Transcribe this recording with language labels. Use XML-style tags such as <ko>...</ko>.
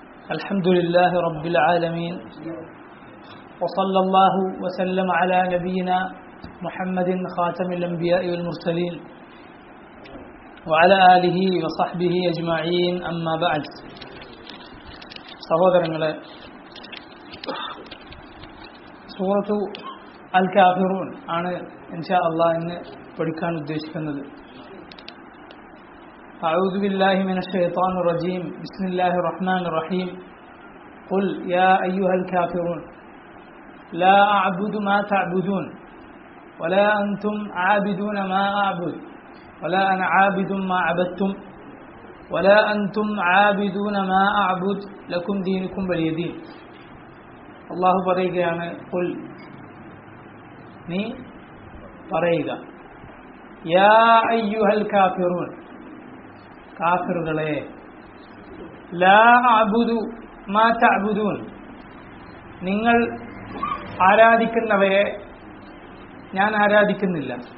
<ar>الحمد لله رب العالمين، وصلى الله وسلم على نبينا محمد خاتم الأنبياء والمرسلين وعلى آله وصحبه أجمعين. أما بعد.</ar> <ml>സഹോദരങ്ങളെ, സൂറത്തു അൽ കാഫിറൂൻ ആണ് ഇൻഷാ അല്ലാഹ് ഇന്ന് പഠിക്കാൻ ഉദ്ദേശിക്കുന്നത്.</ml> <ar>أعوذ بالله من الشيطان الرجيم. بسم الله الرحمن الرحيم. قل يا أيها الكافرون لا أعبد ما تعبدون ولا أنتم عابدون ما أعبد ولا أنا عابد ما عبدتم ولا أنتم عابدون ما أعبد لكم دينكم ولي دين.</ar> <ml>അല്ലാഹു പറയുകയാണ്, ഖുൽ, നീ പറയുക,</ml> <ar>യാ അയ്യുഹൽ കാഫിറൂൻ,</ar> <ml>കാഫിറുകളെ,</ml> <ar>ലാ അഅ്ബുദു മാ തഅ്ബുദൂൻ,</ar> <ml>നിങ്ങൾ ആരാധിക്കുന്നവയെ ഞാൻ ആരാധിക്കുന്നില്ല.</ml>